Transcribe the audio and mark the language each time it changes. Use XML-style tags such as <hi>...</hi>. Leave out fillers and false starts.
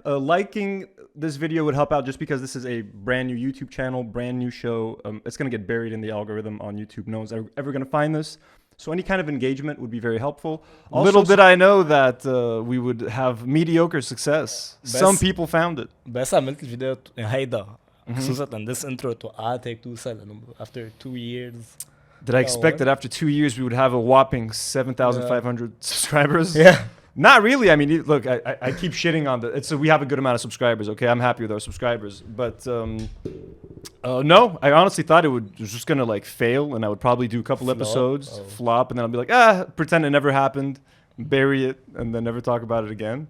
<en>Liking this video would help out just because this is a brand new YouTube channel, brand new show. It's going to get buried in the algorithm on YouTube. No one's ever going to find this. So any kind of engagement would be very helpful. Also, little did I know that we would have mediocre success. Some people found it.</en> <ar>بس عملت الفيديو هيدا خصوصا</ar> <en>this intro</en> <ar>توقعت هيك توصل</ar> <en>after 2 years. Did I expect that after 2 years we would have a whopping 7,500 subscribers? Yeah. Not really. I mean, look, I keep shitting on we have a good amount of subscribers, okay? I'm happy with our subscribers. But no, I honestly thought it was just going to like fail and I would probably do a couple episodes, flop, and then I'll be like, pretend it never happened, bury it, and then never talk about it again.</en>